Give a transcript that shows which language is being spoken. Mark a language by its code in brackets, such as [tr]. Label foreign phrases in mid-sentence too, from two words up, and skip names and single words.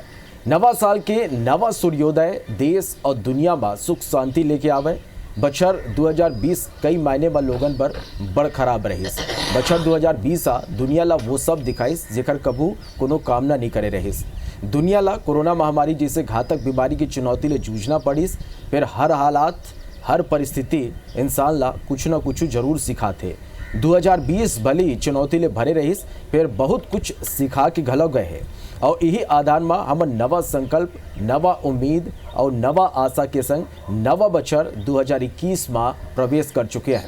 [hne] नवा साल के नवा सूर्योदय देश और दुनिया में सुख शांति लेके आवे। बछर 2020 कई मायने में लोगन पर बड़ खराब रहीस। बछर 2020 दुनिया ला वो सब दिखाइस जेकर कभू कोनो कामना नहीं करे रहीस। दुनिया ला कोरोना महामारी जैसे घातक बीमारी की चुनौती ले जूझना पड़ीस। फिर हर हालात हर परिस्थिति इंसान ला कुछ न कुछ जरूर सिखाते। 2020 भली चुनौती ले भरे रहीस, फिर बहुत कुछ सिखा के घलो गए हैं और यही आधार में हम नवा संकल्प, नवा उम्मीद और नवा आशा के संग नवा बछर 2021 में प्रवेश कर चुके हैं।